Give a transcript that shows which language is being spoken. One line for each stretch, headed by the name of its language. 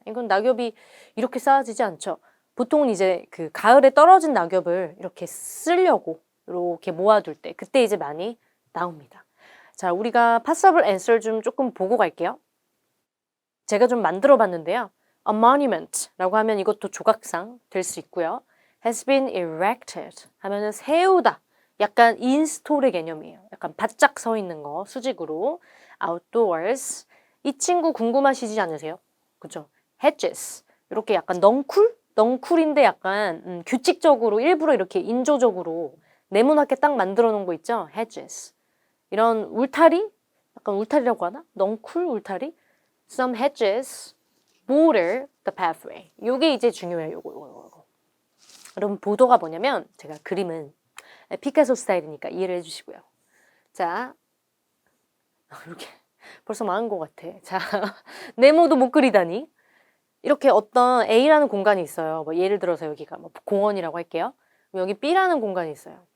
Korean: 이건 낙엽이 이렇게 쌓여지지 않죠. 보통은 이제 그 가을에 떨어진 낙엽을 이렇게 쓰려고 이렇게 모아둘 때 그때 이제 많이 나옵니다. 자, 우리가 possible answer 좀 조금 보고 갈게요. 제가 좀 만들어 봤는데요. A monument라고 하면 이것도 조각상 될 수 있고요.
English: has been erected
Korean: 하면은 세우다. 약간 인스톨의 개념이에요. 약간 바짝 서 있는 거 수직으로.
English: outdoors.
Korean: 이 친구 궁금하시지 않으세요? 그죠? hedges. 이렇게 약간 넝쿨? 넝쿨인데 약간 규칙적으로 일부러 이렇게 인조적으로 네모나게 딱 만들어 놓은 거 있죠? hedges. 이런 울타리? 약간 울타리라고 하나? 넝쿨 울타리?
English: Some hedges border the pathway.
Korean: 요게 이제 중요해요. 요거. 여러분 보도가 뭐냐면 제가 그림은 피카소 스타일이니까 이해를 해주시고요. 자, 이렇게 벌써 망한 것 같아. 자, 네모도 못 그리다니. 이렇게 어떤 A라는 공간이 있어요. 뭐 예를 들어서 여기가 뭐 공원이라고 할게요. 여기 B라는 공간이 있어요.